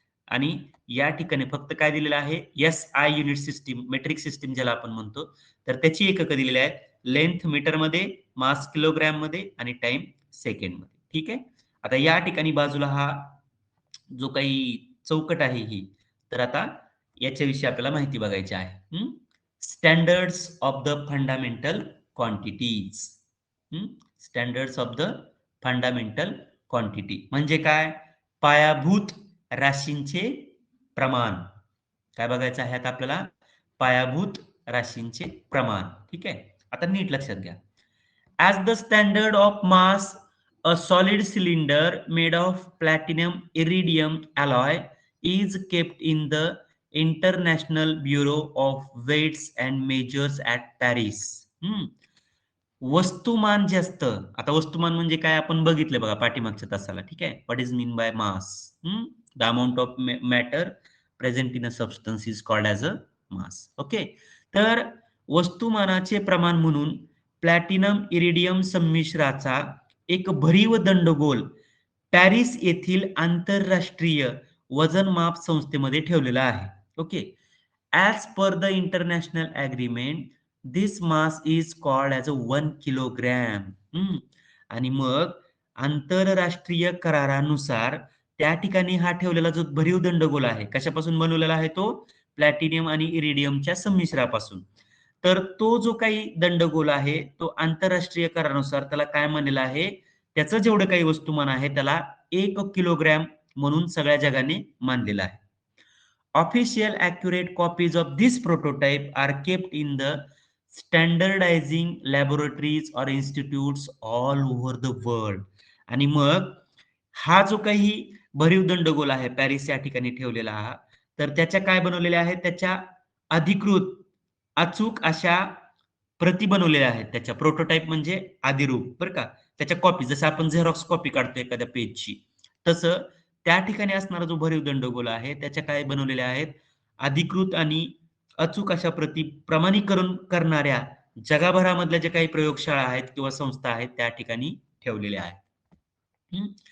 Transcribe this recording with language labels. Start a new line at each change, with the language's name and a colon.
Marathi: आणि या ठिकाणी फक्त काय दिलेलं आहे? SI unit system, metric system ज्याला आपण म्हणतो. तर त्याची एककं दिलेली आहेत. लेंथ मीटर मध्ये, मास किलोग्रॅम मध्ये आणि टाइम सेकंड मध्ये. ठीक आहे. आता या ठिकाणी बाजूला हा जो काही चौकट आहे ही, तर आता याच्याविषयी आपल्याला माहिती बघायची आहे.
English: Standards of the fundamental quantities. Standards of the fundamental quantity
Marathi: म्हणजे काय? पायाभूत राशींचे प्रमाण. काय बघायचं आहे आता आपल्याला? पायाभूत राशींचे प्रमाण. ठीक आहे. आता नीट लक्षात घ्या.
English: As the standard of mass, a solid cylinder made of platinum iridium alloy is kept in the International Bureau of Weights and Measures at Paris.
Marathi: वस्तुमान जे असतं, आता वस्तुमान म्हणजे काय आपण बघितलं बघा पाठीमागच्या तासाला. ठीक आहे.
English: What is mean by mass? The amount of matter present in a substance is called as a mass. Okay.
Marathi: तर वस्तुमानाचे प्रमाण म्हणून प्लॅटिनम इरिडियम संमिश्राचा एक भरीव दंडगोल पॅरिस येथील आंतरराष्ट्रीय वजनमाप संस्थेमध्ये ठेवलेला आहे. Okay.
English: As per the international agreement this mass is called as a 1 kilogram.
Marathi: आणि मग आंतरराष्ट्रीय करारानुसार त्या ठिकाणी हा ठेवलेला जो भरीव दंडगोल आहे, कशापासून बनवलेला आहे तो? प्लॅटिनियम आणि इरिडियमच्या संमिश्रापासून. तर तो जो काही दंडगोल आहे तो आंतरराष्ट्रीय करारानुसार त्याला काय म्हणलेलं आहे? त्याचं जेवढं काही वस्तुमान आहे त्याला 1 किलोग्रॅम म्हणून सगळ्या जगाने मानलेलं आहे.
English: Official accurate copies of this prototype are kept in the standardizing laboratories or institutes all over the world.
Marathi: आणि मग हा जो काही भरीव दंडगोल आहे पॅरिस या ठिकाणी ठेवलेला हा, तर त्याच्या काय बनवलेल्या आहेत, त्याच्या अधिकृत अचूक अशा प्रती बनवलेल्या आहेत. त्याच्या प्रोटोटाइप म्हणजे आदिरूप बरं का. त्याच्या कॉपी जसं आपण झेरॉक्स कॉपी काढतो एखाद्या पेजची, तसं त्या ठिकाणी असणारा जो भरीव दंडगोल आहे त्याच्या काय बनवलेल्या आहेत, अधिकृत आणि अचूक अशा प्रती प्रमाणीकरण करणाऱ्या जगभरामधल्या ज्या काही प्रयोगशाळा आहेत किंवा संस्था आहेत त्या ठिकाणी ठेवलेल्या आहेत. हं.